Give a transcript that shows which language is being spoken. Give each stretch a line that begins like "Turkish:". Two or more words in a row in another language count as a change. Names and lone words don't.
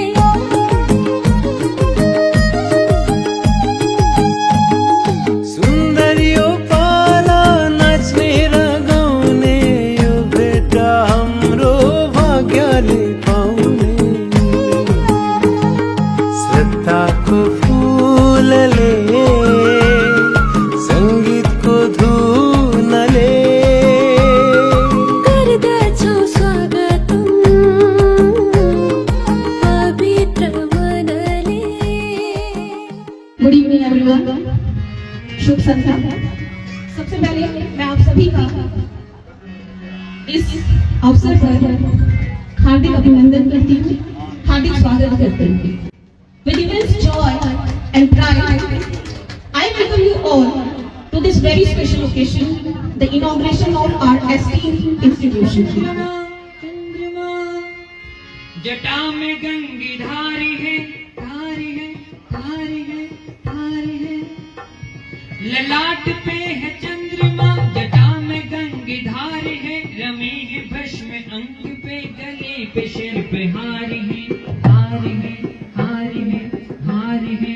Nepali: सुन्दरियो पाला नाच्ने र गाउने यो भेट हाम्रो भाग्यले पाउने श्रद्धाको फूलले संगीतको धुनले गर्दछौ स्वागतम पवित्र मनले
English: Good evening everyone,
Hindi: शुभ संध्या। सबसे पहले मैं आप सभी का इस अवसर पर हार्दिक अभिनंदन करती हूँ, हार्दिक स्वागत करती हूँ।
English: With immense joy and pride, I welcome you all to this very special occasion, the inauguration of our esteemed institution.
Hindi: जटा में गंगी धारी है, धारी है, धारी है, धारी है। ललाट पे है चंद्रमा, जटा में गंगी धारी है। रमी है भस्म अंक पे, गले पे सिर पे हारी है, हारी है, हारी है, हारी है।